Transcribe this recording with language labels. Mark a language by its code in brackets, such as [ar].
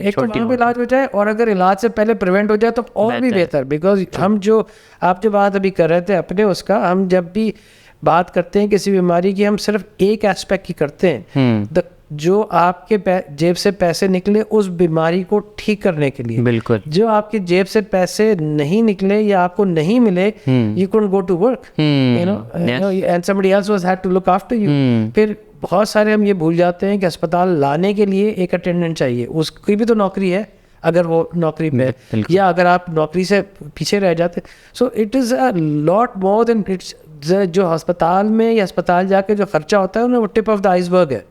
[ur] ایک تو وہاں پہ علاج ہو جائے, اور اگر علاج سے پہلے پریونٹ ہو جائے تو اور بھی بہتر. بیکاز ہم جو آپ جو بات ابھی کر رہے تھے اپنے اس کا, ہم جب بھی بات کرتے ہیں کسی بیماری کی, ہم صرف ایک ایسپیکٹ کی کرتے ہیں, جو آپ کے جیب سے پیسے نکلے اس بیماری کو ٹھیک کرنے کے لیے. بالکل, جو آپ کی جیب سے پیسے نہیں نکلے یا آپ کو نہیں ملے, [en] you couldn't go to work, and somebody else was had to look after you. [ur] پھر بہت سارے ہم یہ بھول جاتے ہیں کہ اسپتال لانے کے لیے ایک اٹینڈنٹ چاہیے, اس کی بھی تو نوکری ہے اگر وہ نوکری پہ, یا اگر آپ نوکری سے پیچھے رہ جاتے. [en] so it is a lot more than it's, [ur] جو ہسپتال میں یا اسپتال جا کے جو خرچہ ہوتا ہے وہ [en] tip of the iceberg [ur] ہے.